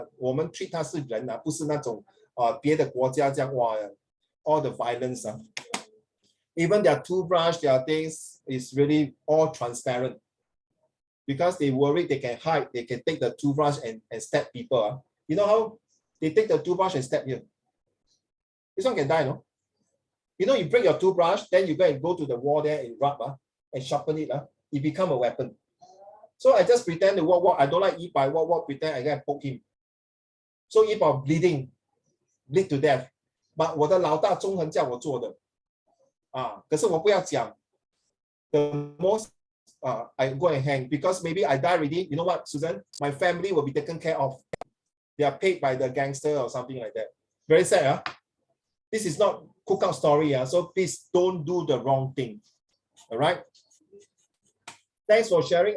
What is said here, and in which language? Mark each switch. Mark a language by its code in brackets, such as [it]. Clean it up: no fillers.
[zh] 我们 treat 他是人，不是那种别的国家这样 [en] all the violence. Even their toothbrush, their things is really all transparent. Because they worry they can hide, they can take the toothbrush and stab people. You know how they take the toothbrush and stab you? This one can die, no? You break your toothbrush, then you go to the wall there and rub and sharpen it. It become a weapon. So I just pretend to walk. I don't like Yi Bai walk, pretend I can poke him. So Yi Bai bleed to death. [zh] But 我的老大中恒叫我做的。可是我不要讲。 [en] The most I go and hang because maybe I die already. You know what, Susan? My family will be taken care of. They are paid by the gangster or something like that. Very sad. This is not cookout story. So please don't do the wrong thing. All right. Thanks for sharing.